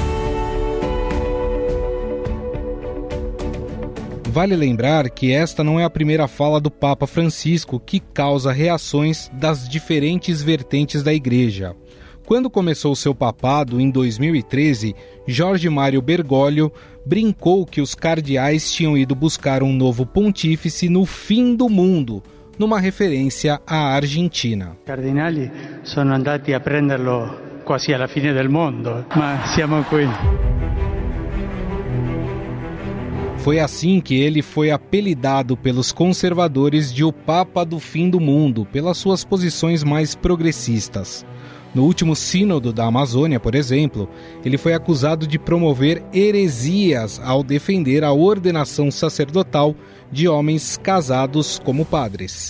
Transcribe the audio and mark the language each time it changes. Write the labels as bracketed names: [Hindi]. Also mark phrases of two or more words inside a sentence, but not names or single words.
[Portuguese] Vale lembrar que esta não é a primeira fala do Papa Francisco que causa reações das diferentes vertentes da Igreja. Quando começou seu papado, em 2013, Jorge Mário Bergoglio brincou que os cardeais tinham ido buscar um novo pontífice no fim do mundo, numa referência à Argentina. [Italian] Cardinali sono andati a prenderlo quasi alla fine del mondo, ma siamo qui. [Portuguese] Foi assim que ele foi apelidado pelos conservadores de o Papa do Fim do Mundo, pelas suas posições mais progressistas. No último sínodo da Amazônia, por exemplo, ele foi acusado de promover heresias ao defender a ordenação sacerdotal de homens casados como padres.